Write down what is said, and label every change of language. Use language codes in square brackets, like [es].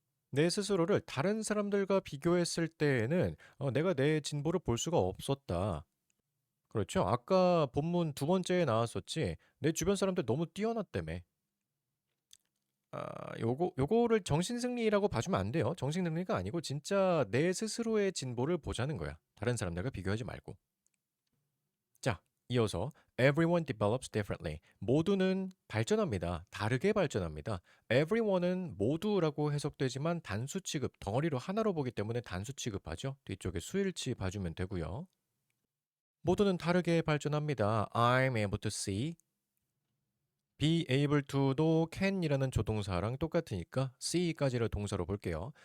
[ko] 내 스스로를 다른 사람들과 비교했을 때에는 내가 내 진보를 볼 수가 없었다. 그렇죠. 아까 본문 두 번째에 나왔었지. 내 주변 사람들 너무 뛰어났다며. 요거를 정신승리라고 봐주면 안 돼요. 정신승리가 아니고 진짜 내 스스로의 진보를 보자는 거야. 다른 사람들과 비교하지 말고. 자, 이어서 [en] everyone develops differently. [ko] 모두는 발전합니다. 다르게 발전합니다. everyone은 모두라고 해석되지만 단수 취급, 덩어리로 하나로 보기 때문에 단수 취급하죠. 뒤쪽에 수일치 봐주면 되고요. 모두는 다르게 발전합니다. [en] I'm able to see. be able to [ko] 도 can이라는 조동사랑 똑같으니까 see까지를 동사로 볼게요.